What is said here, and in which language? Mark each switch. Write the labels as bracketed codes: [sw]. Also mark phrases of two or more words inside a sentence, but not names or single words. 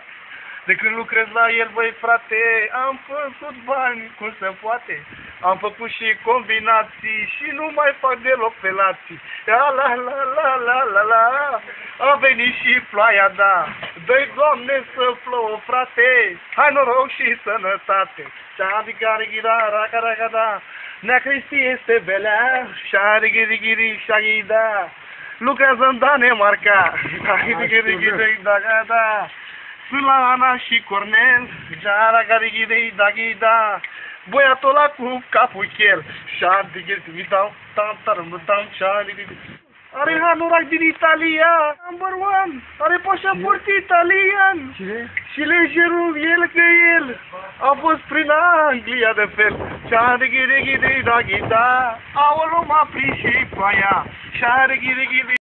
[ro] De când lucrez la el, băi frate, am făcut bani, cum se poate. Am făcut și combinații și nu mai fac deloc pelații. La la la la la la la. A venit și ploaia, da. Dă-i Doamne să plouă, frate. Hai noroc și sănătate. Șa-di-ga-ri-ghi-da-ra-ga-ra-ga-da. Nea Cristi este belea. Șa-ri-ghi-ri-ghi-ri-șa-ghi-da. Lucrează în Danemarca. Da-ghi-ri-ghi-ri-da-ga-da. Sunt la Ana și Cornel. Da-ra-ga-ri-ghi-ri-da-ghi-da. Băiatul ăla cu capul chel. Are hanorac din Italia. [en] Number one. [ro] Are pașaport italian. Ce? Și lejerul el că el a fost prin Anglia de fel. Aoleu, m-a prins și ploaia.